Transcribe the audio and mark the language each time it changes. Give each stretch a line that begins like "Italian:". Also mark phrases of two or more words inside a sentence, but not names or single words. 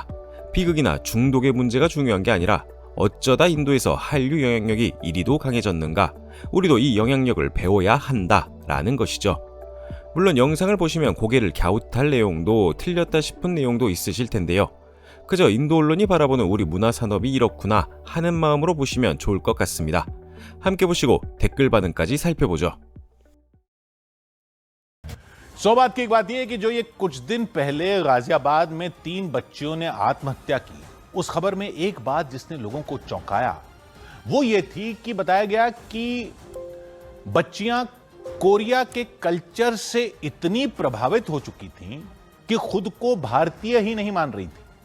Korean: 비극이나 중독의 문제가 중요한 게 아니라 어쩌다 인도에서 한류 영향력이 이리도 강해졌는가, 우리도 이 영향력을 배워야 한다라는 것이죠. 물론 영상을 보시면 고개를 갸웃할 내용도, 틀렸다 싶은 내용도 있으실 텐데요. 그저 인도 언론이 바라보는 우리 문화산업이 이렇구나 하는 마음으로 보시면 좋을 것 같습니다. 함께 보시고 댓글 반응까지 살펴보죠.
Hindi: बात की एक बात यह है कि जो ये कुछ दिन पहले गाजियाबाद में 3 बच्चियों ने आत्महत्या की, उस खबर में एक बात जिसने लोगों को चौंकाया वो ये थी कि बताया गया कि बच्चियां कोरिया के कल्चर से इतनी प्रभावित हो चुकी थीं कि खुद को भारतीय ही नहीं मान रही थी।